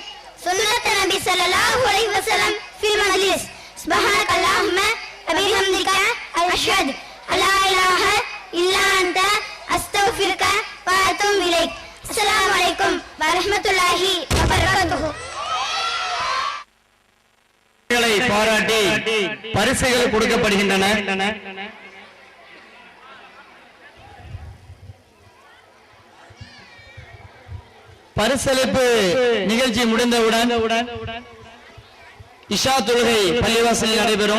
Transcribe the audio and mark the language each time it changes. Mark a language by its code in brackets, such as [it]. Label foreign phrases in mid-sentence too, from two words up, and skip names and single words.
[ar] سنة النبي صلى الله عليه وسلم في المجلس. سبحانك اللهم وبحمدك أشهد أن لا إله إلا أنت أستغفرك وأتوب إليك. السلام عليكم ورحمة الله وبركاته. [ta] பாராட்டி பரிசுகள் கொடுக்கப்படுகின்றன. பரிசளிப்பு நிகழ்ச்சி முடிந்தவுடன் இஷா தொழுகை பள்ளிவாசலில் நடைபெறும்.